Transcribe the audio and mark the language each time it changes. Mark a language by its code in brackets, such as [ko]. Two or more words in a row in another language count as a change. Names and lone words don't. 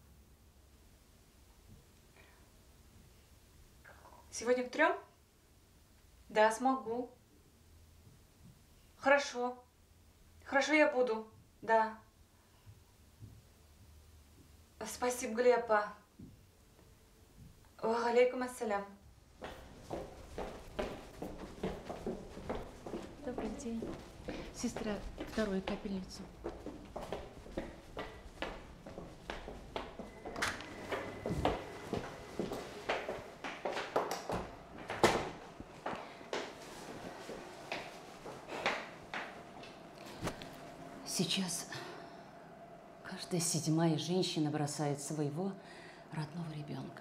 [ru] Сегодня к 3? Да, смогу. Хорошо. Хорошо, я буду. Да. Спасибо, Галияпа. [ar] وعليكم السلام. [ru] Добрый день. Сестра, вторую капельницу. Сейчас каждая 7-я женщина бросает своего родного ребенка.